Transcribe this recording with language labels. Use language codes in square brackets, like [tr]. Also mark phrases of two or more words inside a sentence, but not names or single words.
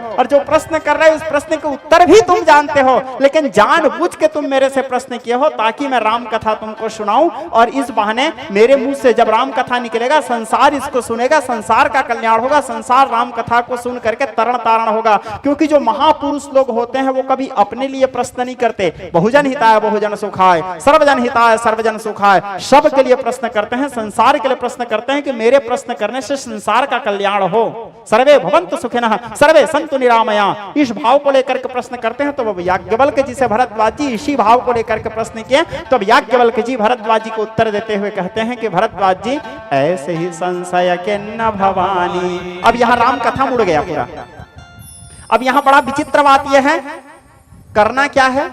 [hi] और जो प्रश्न कर रहे हो उस प्रश्न के उत्तर भी तुम जानते हो, लेकिन जानबूझ के तुम मेरे से प्रश्न किए हो ताकि मैं राम कथा तुमको सुनाऊं। और इस बहाने मेरे मुंह से जब राम कथा निकलेगा, संसार इसको सुनेगा, संसार का कल्याण होगा, संसार राम कथा को सुन करके तरण तारण होगा। क्योंकि जो महापुरुष लोग होते हैं वो कभी अपने लिए प्रश्न नहीं करते। [sa] बहुजन हिताय बहुजन सुखाय, सर्वजन हिताय सर्वजन सुखाय, [hi] सब के लिए प्रश्न करते हैं, संसार के लिए प्रश्न करते हैं कि मेरे प्रश्न करने से संसार का कल्याण हो। [sa] सर्वे भवन्तु सुखिनः सर्वे सन्तु निरामया, [hi] इस भाव को लेकर के प्रश्न करते हैं। तो याज्ञवल्क्य जी से भरद्वाज जी इसी भाव को लेकर के प्रश्न किए। तो याज्ञवल्क्य जी भरद्वाज जी को उत्तर देते हुए कहते हैं कि भरद्वाज जी ऐसे ही संशय के न भवानी। अब यहाँ राम कथा मुड़ गया पूरा। अब यहाँ बड़ा विचित्र बात यह है, करना क्या है?